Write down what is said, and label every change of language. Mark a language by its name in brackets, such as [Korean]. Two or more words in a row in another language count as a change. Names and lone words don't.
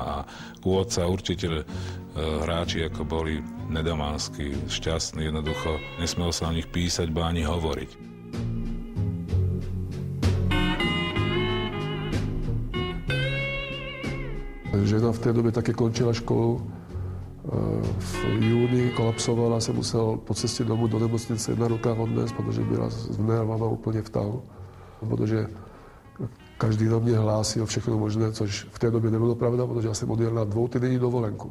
[Slovak] A Kôdca určite hráči, ako boli Nedomanskí, šťastní, jednoducho nesmelo sa o nich písať, ba ani hovoriť. [Czech] Žena v té době také končila školu. V júni kolapsovala, jsem musel po cestě domů do nemocnice na rukách odnést, protože byla s nervama úplně v tahu. Protože každý na mě hlásil všechno možné, což v té době nebylo pravda, protože já jsem odjel na 2týdenní dovolenku.